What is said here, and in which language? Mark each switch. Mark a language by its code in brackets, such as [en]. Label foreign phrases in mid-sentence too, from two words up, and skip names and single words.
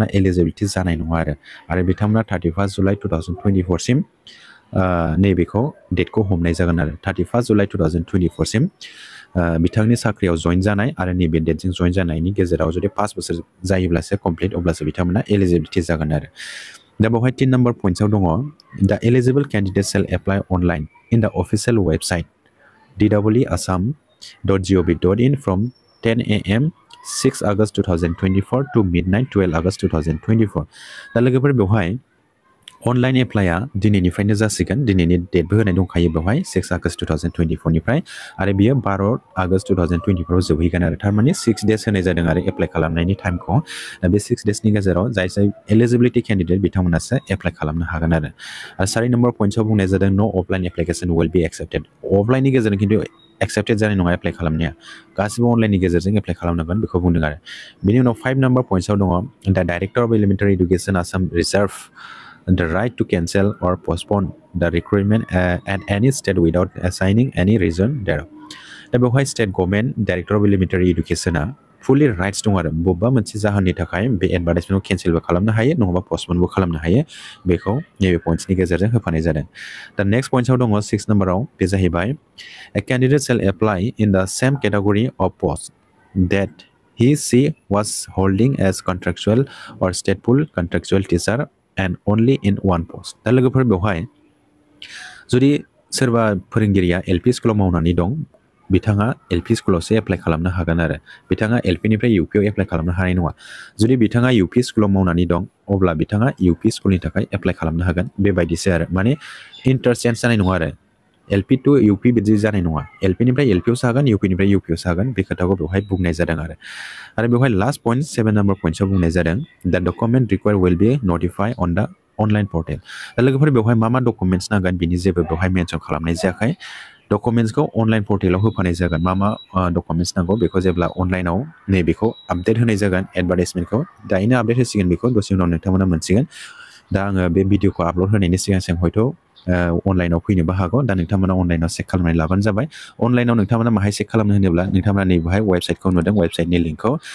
[brx] एलिजिबिलिटि जानाय नङा आरो बिथांमोना 31 जुलाइ 2024 सिम नैबेखौ डेटखौ हमनाय जागोन आरो 31 जुलाइ 2024 सिम बिथांनि साख्रियाव जइन जानाय आरो नैबे डेटजों जइन जानायनि गेजेराव जुदि 5 बोसोर जायोब्लासो कमप्लिट अब्लासो बिथांमोना एलिजिबिलिटि जागोन आरो दा बेवहाय 3 [en] number points [brx] दङ दा [en] eligible candidate shall apply online in the official website [brx] dwasam.gov.in [en] from 10 a.m. 6 August 2024 to midnight 12 August 2024 [brx] दा लोगोफोर बेवहाय [en] online apply [brx] दिनैनिफ्रायनो जासिगोन दिनैनि डेटबो होनाय दंखायो बेवहाय 6 आगस्ट 2024 निफ्राय आरो बियो 12 आगस्ट 2024 आव जोबहैगोन आरो थारमाने 6 डेज होनाय जादों आरो एप्लाइ खालामनायनि टाइमखौ बे 6 डेजनि गेजेराव जाय [en] eligibility candidate [brx] बिथांमोनासो एप्लाइ खालामनो हागोन आरो 4 [en] number points [brx] बुंनाय जादों [en] no offline application will be accepted [brx] अफलाइननि गेजेरजों खिन्थु एक्सेप्टेड जानाय नङा एप्लाइ खालामनाया गासिबो अनलाइननि गेजेरजों एप्लाइ खालामनांगोन बेखौ बुंदों आरो बेनि उनाव 5 [en] number points [brx] दङ दा [en] Director of Elementary Education Assam reserve the right to cancel or postpone the recruitment at any state without assigning any reason thereof. [brx] दा बेवहाय [en] state government Director of Elementary Education full rights [brx] दं आरो बबेबा मोनसे जाहोननि थाखाय बे एडभार्टाइजमेन्टखौ केन्सेलबो खालामनो हायो नङाबा पस्टपनबो खालामनो हायो बेखौ नैबे पइन्ट्सनि गेजेरजों होफानाय जादों दा [en] next points [brx] दङ 6 नम्बराव बे जाहैबाय [en] a candidate shall apply in the same category of post that he/she was holding as contractual or stateful contractual teacher and only in one post [brx] दा लोगोफोर बेवहाय जुदि सोरबा फोरोंगिरिया [en] LP school [brx] मावनानै दं बिथाङा एलपि स्कुलावसो एप्लाइ खालामनो हागोन आरो बिथाङा एलपिनिफ्राय इउपिआव एप्लाइ खालामनो हानाय नङा जुदि बिथाङा [en] UP school [brx] मावनानै दं अब्ला बिथाङा [en] UP school [brx] थाखाय एप्लाइ खालामनो हागोन बेबायदिसो आरो माने इन्टारचेन्ज जानाय नङा आरो [en] LP to UP [brx] बिदि जानाय नङा एलपिनिफ्राय एलपिआवसो हागोन इउपिनिफ्राय इउपिआवसो हागोन बे खोथाखौ बेवहाय बुंनाय जादों आरो बेवहाय [en] last point [brx] 7 [en] number points [brx] बुंनाय जादों दा [en] document require will be notify on the online portal [brx] दा लोगोफोर बेवहाय मा डकुमेन्ट्स नांगोन बिनि जेबो बेवहाय मेनसन खालामनाय जायाखै डकुमेन्ट्सखौ [en] online portal [brx] होफानाय जागोन मा डकुमेन्ट्स नांगौ बेखौ जेब्ला अनलाइनाव नैबेखौ आपडेट होनाय जागोन एडभार्टाइजमेन्टखौ दायैनो आपडेट होसिगोन बेखौ दसे उनाव नोंथांमोना मोनसिगोन दा आङो बे भिडिअखौ आपल'ड होनायनि सिगां हयथ' अनलाइनाव फैनोबो हागौ दा नोंथांमोना अनलाइनाव चेक खालामनानै लाबानो जाबाय अनलाइनाव नोंथांमोना माहाय चेक खालामनो होनोब्ला नोंथांमोना नैबेहाय वेबसाइटखौ नुदों वेबसाइटनि लिंकखौ